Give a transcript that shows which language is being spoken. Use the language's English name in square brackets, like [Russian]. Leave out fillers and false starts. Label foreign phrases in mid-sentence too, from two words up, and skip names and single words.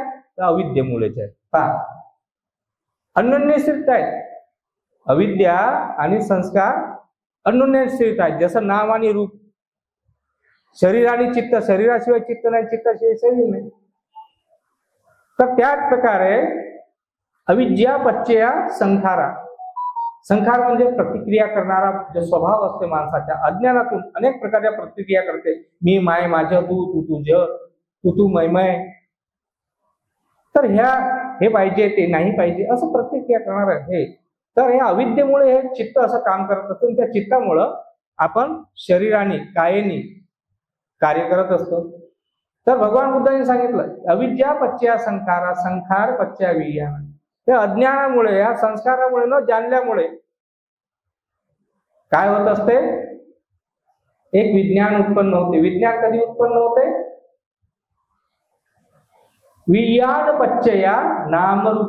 [Marathi] तर अविद्येमुळेच आहेत. पहा, अन्योन्यश्रित आहेत. अविद्या आणि संस्कार अन्योन्यश्रित आहेत. जसं नाम आणि रूप, शरीर आणि चित्त. शरीराशिवाय चित्त नाही, चित्ताशिवाय शरीर नाही. तर त्याच प्रकारे [Pali] अविद्या पच्चया संखारा. [Marathi] संखार म्हणजे प्रतिक्रिया करणारा जो स्वभाव असते माणसाच्या. अज्ञानातून अनेक प्रकारच्या प्रतिक्रिया करते. मी माय माझं, तू तू तुझं, तू तू मैमय. तर हे पाहिजे, ते नाही पाहिजे, असं प्रतिक्रिया करणार आहे. तर हे अविद्येमुळे हे चित्त असं काम करत असतं. त्या चित्तामुळं आपण शरीराने कायेने कार्य करत असतो. तर भगवान बुद्धांनी सांगितलं [Pali] अविद्या पच्चया संखारा संखार पच्चया विज्ञान. [Marathi] त्या अज्ञानामुळे, या संस्कारामुळे, न जाणल्यामुळे काय होत असते? एक विज्ञान उत्पन्न होते. विज्ञान कधी उत्पन्न होते? [Pali] विज्ञान पच्चया नामरूप.